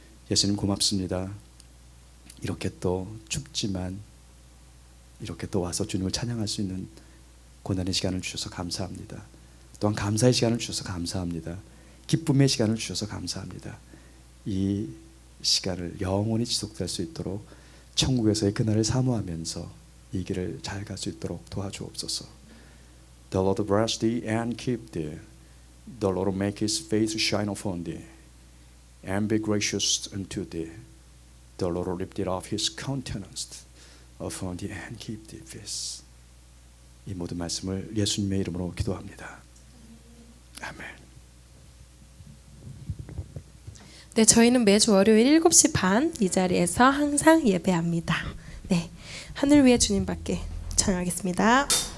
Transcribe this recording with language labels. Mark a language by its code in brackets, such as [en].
[ko] 예수님 고맙습니다. 이렇게 또 춥지만 이렇게 또 와서 주님을 찬양할 수 있는 고난의 시간을 주셔서 감사합니다. 또한 감사의 시간을 주셔서 감사합니다. 기쁨의 시간을 주셔서 감사합니다. 이 시간을 영원히 지속될 수 있도록 천국에서의 그날을 사모하면서 이 길을 잘 갈 수 있도록 도와주옵소서. [en] The Lord bless thee and keep thee. The Lord make his face shine upon thee and be gracious unto thee. The Lord lift up his countenance upon thee and keep thee peace. [ko] 이 모든 말씀을 예수님의 이름으로 기도합니다. 아멘. 네, 저희는 매주 월요일 7시 반 이 자리에서 항상 예배합니다. 네, 하늘 위에 주님밖에 찬양하겠습니다.